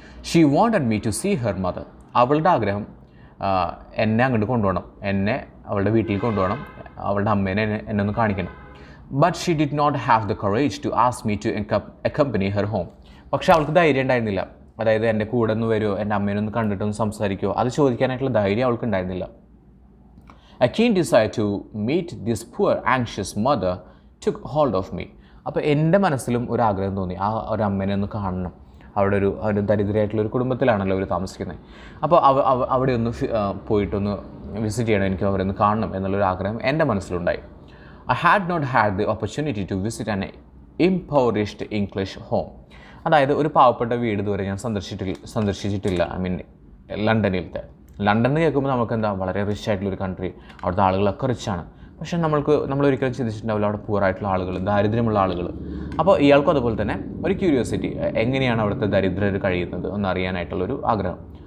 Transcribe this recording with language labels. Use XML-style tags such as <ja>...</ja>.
<en>She wanted me to see her mother.</en> <ml>അവളുടെ ആഗ്രഹം എന്നെ അങ്ങോട്ട് കൊണ്ടുപോകണം, എന്നെ അവളുടെ വീട്ടിൽ കൊണ്ടുപോകണം, അവളുടെ അമ്മേനെ എന്നെ ഒന്ന് കാണിക്കണം.</ml> <en>But she did not have the courage to ask me to accompany her home.</en> <ml>പക്ഷേ അവൾക്ക് ധൈര്യം ഉണ്ടായിരുന്നില്ല. അതായത് എൻ്റെ കൂടെ ഒന്ന് വരുമോ, എൻ്റെ അമ്മേനൊന്ന് കണ്ടിട്ടൊന്ന് സംസാരിക്കുമോ, അത് ചോദിക്കാനായിട്ടുള്ള ധൈര്യം അവൾക്ക് ഉണ്ടായിരുന്നില്ല.</ml> <en>A keen desire to meet this poor anxious mother took hold of me.</en> <ml>അപ്പോൾ എൻ്റെ മനസ്സിലും ഒരു ആഗ്രഹം തോന്നി, ആ ഒരു അമ്മേനെ ഒന്ന് കാണണം. അവിടെ ഒരു ദരിദ്രമായിട്ടുള്ളൊരു കുടുംബത്തിലാണല്ലോ അവർ താമസിക്കുന്നത്. അപ്പോൾ അവിടെ ഒന്ന് പോയിട്ടൊന്ന് വിസിറ്റ് ചെയ്യണം, എനിക്ക് അവരെ ഒന്ന് കാണണം എന്നുള്ളൊരു ആഗ്രഹം എൻ്റെ മനസ്സിലുണ്ടായി.</ml> <en>I had not had the opportunity to visit an impoverished English home.</en> <ml>അതായത് ഒരു പാവപ്പെട്ട വീട് ഇതുവരെ ഞാൻ സന്ദർശിച്ചിട്ടില്ല. I mean ലണ്ടനിലത്തെ. ലണ്ടൻ കേൾക്കുമ്പോൾ നമുക്ക് എന്താ, വളരെ റിച്ച് ആയിട്ടുള്ളൊരു കൺട്രി, അവിടുത്തെ ആളുകളൊക്കെ റിച്ചാണ്. പക്ഷേ നമ്മൾ ഒരിക്കലും ചിന്തിച്ചിട്ടുണ്ടാവില്ല അവിടെ പൂറായിട്ടുള്ള ആളുകൾ, ദാരിദ്ര്യമുള്ള ആളുകൾ. അപ്പോൾ ഇയാൾക്കും അതുപോലെ തന്നെ ഒരു ക്യൂരിയോസിറ്റി, എങ്ങനെയാണ് അവിടുത്തെ ദരിദ്രർ കഴിയുന്നത് എന്നറിയാനായിട്ടുള്ളൊരു ആഗ്രഹം.</ml>